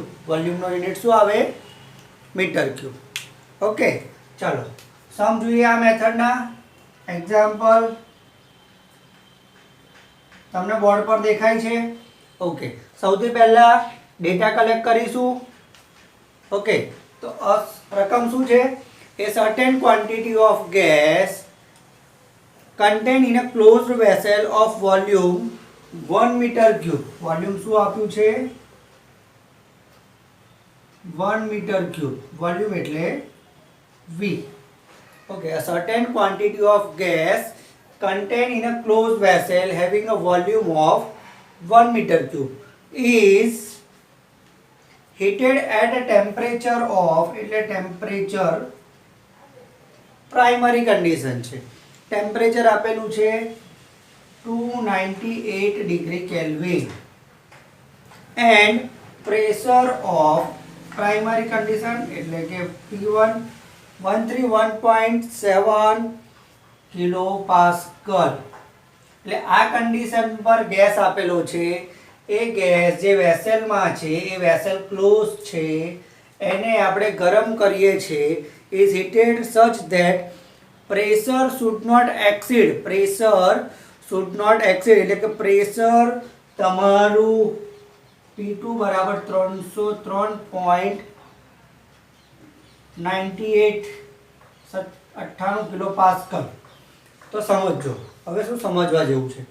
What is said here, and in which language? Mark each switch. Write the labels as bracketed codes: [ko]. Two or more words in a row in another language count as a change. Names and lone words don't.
[gu] વોલ્યુમનો યુનિટ શું આવે? [en] meter cube. [gu] ઓકે, ચાલો સમ જોઈએ આ મેથડના. એક્ઝામ્પલ તમને બોર્ડ પર દેખાય છે. ઓકે, સૌથી પહેલા [en] data collect [gu] કરીશું. ઓકે, તો રકમ શું છે? [en] A certain quantity of gas contained in a closed vessel of volume 1 meter cube. [gu] વોલ્યુમ શું આપ્યું છે? 1 [en] meter cube. [gu] વોલ્યુમ એટલે V. [en] Okay, a certain quantity of gas contained in a closed vessel having a volume of 1 meter cube is heated at a temperature of, [gu] એટલે [en] temperature primary condition [gu] છે. ટેમ્પરેચર આપેલું છે 298 [en] degree Kelvin and pressure of primary condition [gu] એટલે કે P1 131.7 [en] kilo pascal. [gu] એટલે આ કન્ડિશન પર ગેસ આપેલો છે. એ ગેસ જે વેસેલમાં છે, એ [en] vessel close [gu] છે, એને આપણે ગરમ કરીએ છીએ. [en] is heated such that pressure should not exceed, [gu] એટલે કે પ્રેશર તમારું P2 બરાબર 303.98 [en] kilo pascal. [gu] તો સમજો હવે શું સમજવા જેવું છે?